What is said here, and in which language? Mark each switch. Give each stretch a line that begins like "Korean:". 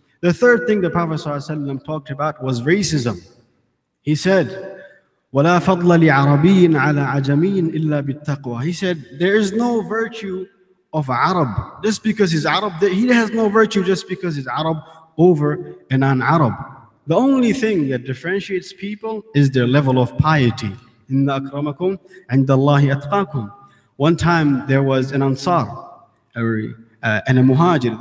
English: The third thing the Prophet ﷺ talked about was racism.
Arabic: He said, وَلَا فَضْلَ لِعَرَبِيٍّ عَلَى عَجَمِيٍّ إِلَّا بِالتَّقْوَى.
English: He said, there is no virtue of Arab just because he's Arab. He has no virtue just because he's Arab over a non-Arab. The only thing that differentiates people is their level of piety.
Arabic: Inna akramakum indallahi atqakum.
English: One time there was an Ansar and a Muhajir.